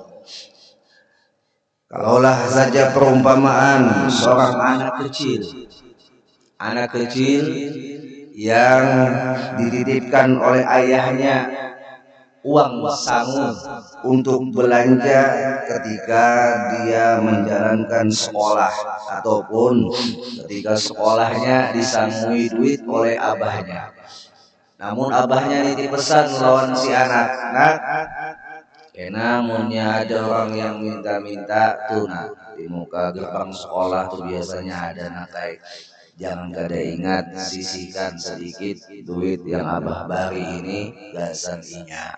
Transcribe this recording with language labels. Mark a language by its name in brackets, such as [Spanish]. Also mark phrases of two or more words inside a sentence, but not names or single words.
[Indonesian] Kalaulah saja perumpamaan seorang anak kecil yang dititipkan oleh ayahnya uang sangu untuk belanja ketika dia menjalankan sekolah, ataupun ketika sekolahnya disangui duit oleh abahnya. [Banjar] Namun abahnya nitip pesan lawan si anak, nak, namunnya ada orang yang minta-minta tuh, nak, di muka gerbang sekolah tuh biasanya ada nakai. Jangan kada ingat sisihkan sedikit duit yang abah bari ini, gasan inya.